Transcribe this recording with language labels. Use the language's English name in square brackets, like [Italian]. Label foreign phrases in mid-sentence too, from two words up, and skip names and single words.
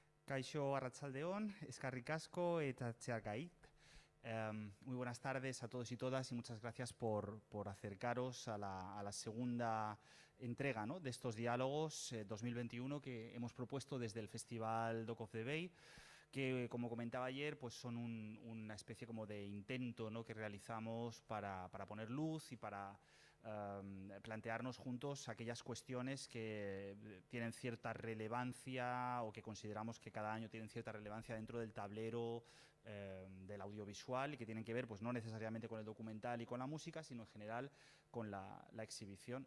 [Basque] Kaixo Arratsaldeon, eskerrik asko eta txeakait. [Spanish] Muy buenas tardes a todos y todas y muchas gracias por acercaros a la segunda entrega, ¿no?, de estos diálogos 2021 que hemos propuesto desde el Festival Dock of the Bay, que, como comentaba ayer, pues son una especie como de intento, ¿no?, que realizamos para poner luz y para plantearnos juntos aquellas cuestiones que tienen cierta relevancia o que consideramos que cada año tienen cierta relevancia dentro del tablero del audiovisual y que tienen que ver, pues no necesariamente con el documental y con la música, sino en general con la exhibición.